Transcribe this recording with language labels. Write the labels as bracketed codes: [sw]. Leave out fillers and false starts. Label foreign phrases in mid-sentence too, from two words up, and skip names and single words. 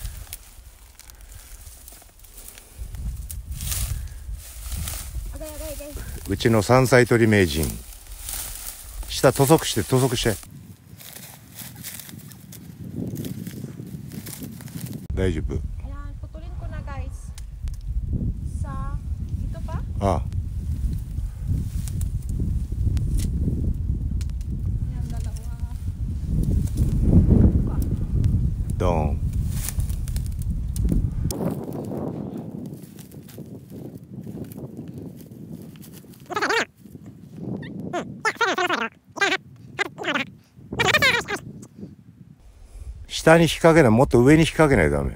[ja] うちの山菜採り名人。下塗装して。大丈夫。 [tl] Ayan, putulin ko na guys. Sa, ito pa? [ja] ああ。 [tl] Ayan, dalawa. [ja] ドーン。下に引っ掛けない、もっと上に引っ掛けないとダメ。